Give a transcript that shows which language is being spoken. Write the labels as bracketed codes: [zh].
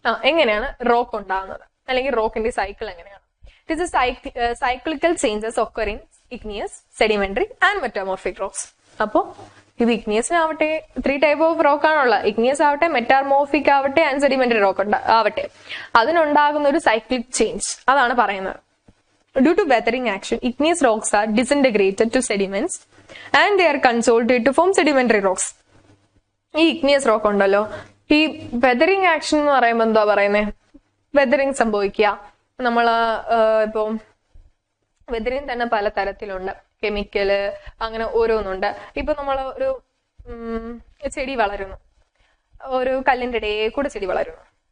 [ml] എങ്ങനെയാണ് റോക്ക് ഉണ്ടാകുന്നത്, അല്ലെങ്കിൽ റോക്കിന്റെ സൈക്കിൾ എങ്ങനെയാണ്? [en] It is cyclical changes occur in igneous, sedimentary and metamorphic rocks. [ml] അപ്പോ ഇത് ഇഗ്നിയസിനാവട്ടെ 3 ടൈപ്പ് ഓഫ് റോക്ക് ആണുള്ളത്. ഇഗ്നിയസ് ആവട്ടെ, മെറ്റാമോർഫിക് ആവട്ടെ ആൻഡ് സെഡിമെന്ററി റോക്ക് ആവട്ടെ, അതിനുണ്ടാകുന്ന ഒരു സൈക്ലിക് ചേഞ്ച് അതാണ് പറയുന്നത്. [en] Due to weathering action, igneous rocks are disintegrated to sediments and they are consolidated to form sedimentary rocks. [ml] ഈ ഇഗ്നിയസ് റോക്ക് ഉണ്ടല്ലോ, ഈ വെതറിങ് ആക്ഷൻ എന്ന് പറയുമ്പോൾ എന്താ പറയുന്നത്? വെതറിങ് സംഭവിക്കുക. നമ്മള് ഇപ്പൊ വെതറിങ് തന്നെ പല തരത്തിലുണ്ട്, കെമിക്കല്, അങ്ങനെ ഓരോന്നുണ്ട്. ഇപ്പൊ നമ്മൾ ഒരു ചെടി വളരുന്നു, ഒരു കല്ലിന്റെ ഇടയിൽ കൂടെ ചെടി വളരുന്നു.